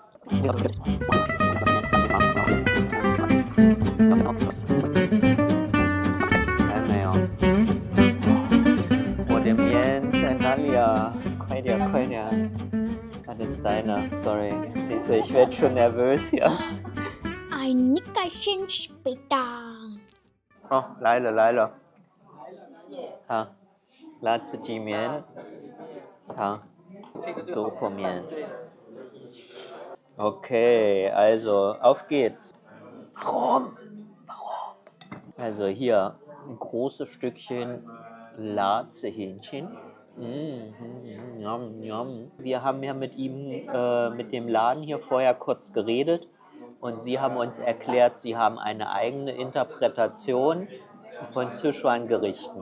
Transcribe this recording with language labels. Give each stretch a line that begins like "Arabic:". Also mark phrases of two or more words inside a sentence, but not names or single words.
German: Natalia,
Chinese: 快点.
German: Alles deiner, sorry. Siehst du, ich werde schon nervös hier. Ein Nickerchen später.
Chinese: Oh, 来了. 好，辣子鸡面，好，豆腐面。
German: Okay, also auf geht's. Warum? Also hier ein großes Stückchen Latzehähnchen. Yum, yum. Wir haben ja mit dem Laden hier vorher kurz geredet und sie haben uns erklärt, sie haben eine eigene Interpretation von Sichuan-Gerichten.